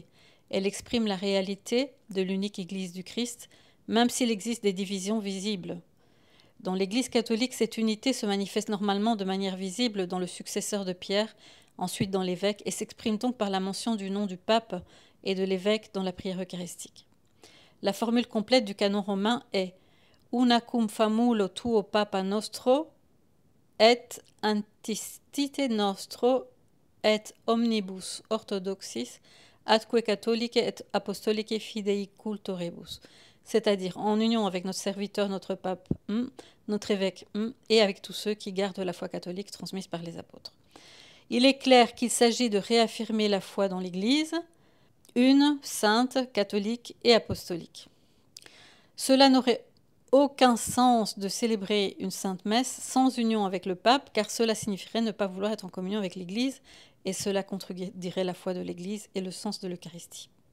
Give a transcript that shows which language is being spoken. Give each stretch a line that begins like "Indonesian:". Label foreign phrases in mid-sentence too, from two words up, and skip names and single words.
French: Elle exprime la réalité de l'unique Église du Christ, même s'il existe des divisions visibles. Dans l'Église catholique, cette unité se manifeste normalement de manière visible dans le successeur de Pierre, ensuite dans l'évêque, et s'exprime donc par la mention du nom du pape et de l'évêque dans la prière eucharistique. La formule complète du canon romain est
Latin: Una cum famulo tuo papa nostro et antistite nostro et omnibus orthodoxis atque catholique et apostolique fidei cultorebus,
French: c'est-à-dire en union avec notre serviteur, notre pape, notre évêque, et avec tous ceux qui gardent la foi catholique transmise par les apôtres. Il est clair qu'il s'agit de réaffirmer la foi dans l'Église, une, sainte, catholique et apostolique. Cela n'aurait aucun sens de célébrer une sainte messe sans union avec le pape, car cela signifierait ne pas vouloir être en communion avec l'Église, et cela contredirait la foi de l'Église et le sens de l'Eucharistie.